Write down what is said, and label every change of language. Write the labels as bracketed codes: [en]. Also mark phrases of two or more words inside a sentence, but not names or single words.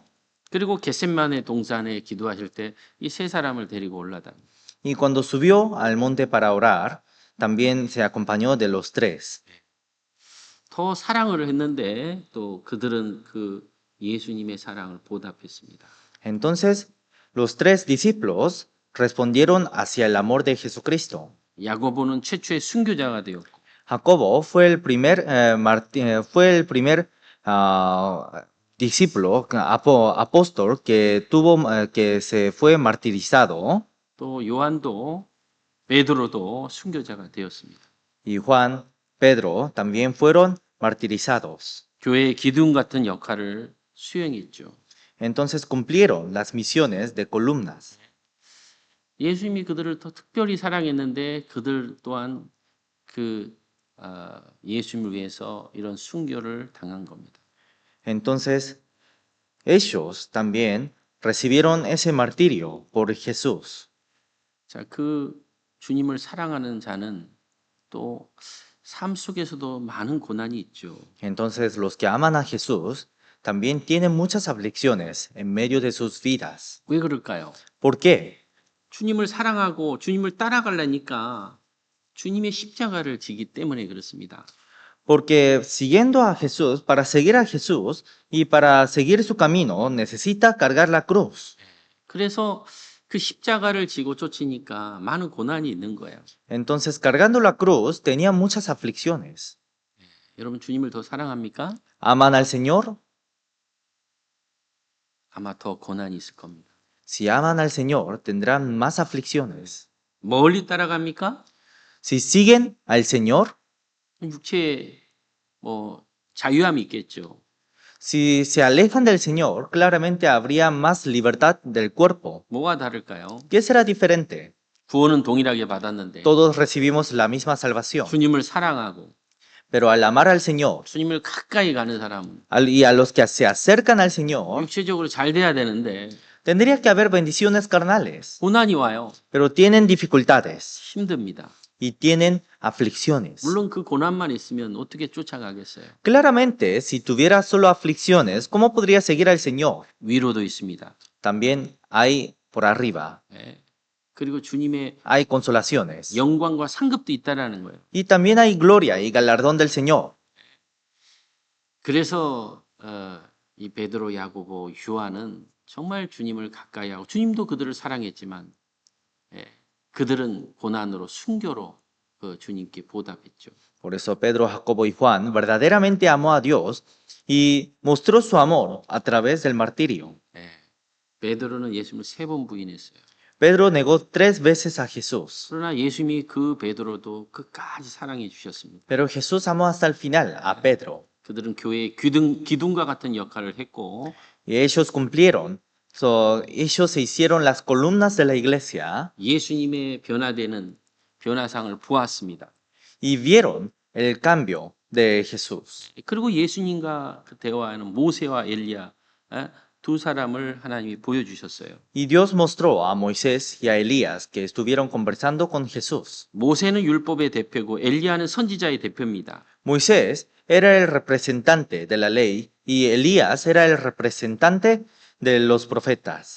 [ko] 그리고 겟셋만의 동산에 기도하실 때 이 세 사람을 데리고 올라다. [es] y cuando subió al monte para orar, también se acompañó de los tres. [ko] 더 사랑을 했는데 또 그들은 그 예수님의 사랑을 보답했습니다. [es] Entonces los tres discípulos respondieron hacia el amor de Jesucristo. [ko] 야고보는 최초의 순교자가 되었고, [es] Jacobo fue el primer, discípulo, apóstol que se fue martirizado, [ko] 또 요한도 베드로도 순교자가 되었습니다. [es] y Juan, Pedro también fueron martirizados. [ko] 교회의 기둥 같은 역할을 수행했죠. [es] Entonces cumplieron las misiones de columnas. [ko] 예수님이 그들을 더 특별히 사랑했는데 그들 또한 예수님을 위해서 이런 순교를 당한 겁니다. [es] Entonces ellos también recibieron ese martirio por Jesús. [ko] 자, 그 주님을 사랑하는 자는 또 삶 속에서도 많은 고난이 있죠. [es] Entonces los que aman a Jesús también tienen muchas aflicciones en medio de sus vidas. [ko] 왜 그럴까요? [es] ¿Por qué? [ko] 주님을 사랑하고 주님을 따라가려니까 주님의 십자가를 지기 때문에 그렇습니다. [es] Porque siguiendo a Jesús, para seguir a Jesús y para seguir su camino, necesita cargar la cruz. [ko] 그래서 그 십자가를 지고 쫓으니까 많은 고난이 있는 거예요. [es] Entonces, cargando la cruz, tenía muchas aflicciones. [ko] 여러분 주님을 더 사랑합니까? [es] ¿Aman al Señor? [ko] 아마 더 고난이 있을 겁니다. [es] Si aman al Señor, tendrán más aflicciones. [ko] 멀리 따라갑니까? [es] Si siguen al Señor, [ko] 육체에 자유함이 있겠죠. [es] Si se alejan del Señor, claramente habría más libertad del cuerpo. [ko] 뭐가 다를까요? [es] ¿Qué será diferente? [ko] 구원은 동일하게 받았는데 [es] Todos recibimos la misma salvación, [ko] 주님을 사랑하고 [es] pero al amar al Señor [ko] 주님을 가까이 가는 사람은 [es] y a los que se acercan al Señor, [ko] 육체적으로 잘 돼야 되는데 [es] tendría que haber bendiciones carnales, [ko] 고난이 와요. [es] pero tienen dificultades [ko] 힘듭니다. [es] y tienen aflicciones. [ko] 물론 그 고난만 있으면 어떻게 쫓아가겠어요? [es] Claramente, si tuviera solo aflicciones, ¿cómo podría seguir al Señor? [ko] 위로도 있습니다. [es] También hay por arriba, [ko] 예. 그리고 주님의 [es] hay consolaciones. [ko] 영광과 상급도 있다라는 거예요. [es] Y también hay gloria y galardón del Señor. [ko] 그래서 이 베드로, 야고보, 요한은 정말 주님을 가까이 하고 주님도 그들을 사랑했지만 예, 그들은 고난으로 순교로 그 주님께 보답했죠. [es] Por eso Pedro, Jacobo y Juan verdaderamente amó a Dios y mostró su amor a través del martirio. [ko] 예. 베드로는 예수님을 3번 부인했어요. [es] Pedro negó 3 veces a Jesús, [ko] 그러나 예수님이 그 베드로도 끝까지 사랑해 주셨습니다. [es] pero Jesús amó hasta el final a Pedro [ko] 그들은 교회의 기둥과 같은 역할을 했고 [es] y ellos cumplieron. Ellos se hicieron las columnas de la iglesia [ko] 예수님의 변화되는 변화상을 보았습니다. [es] y vieron el cambio de Jesús. [ko] 그리고 예수님과 그 대화하는 모세와 엘리야 두 사람을 하나님이 보여주셨어요. [es] Y Dios mostró a Moisés y a Elías que estuvieron conversando con Jesús. [ko] 모세는 율법의 대표고 엘리야는 선지자의 대표입니다. [es] Moisés era el representante de la ley y Elías era el representante de los profetas.